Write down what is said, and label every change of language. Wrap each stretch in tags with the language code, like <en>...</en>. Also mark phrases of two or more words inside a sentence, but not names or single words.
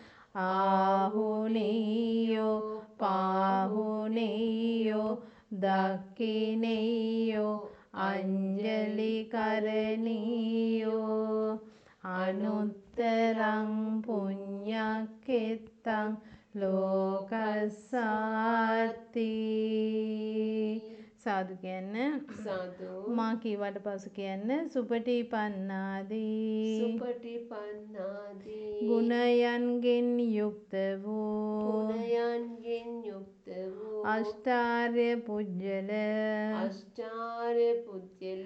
<pi>ආහුනේයෝ පාහුනේයෝ දක්ඛිනේයෝ අංජලි කරණීයෝ අනුත්තරං පුඤ්ඤක්ඛෙත්තං ලෝකස්සාති</pi> <si>සාදු කියන්න සාදු මා කීවට පසු කියන්න සුපටිපන්නාදී සුපටිපන්නාදී ගුණයන්ගෙන් යුක්ත වූ ගුණයන්ගෙන් යුක්ත වූ අෂ්ටාර්ය පුජ්‍යල අෂ්ටාර්ය පුජ්‍යල</si>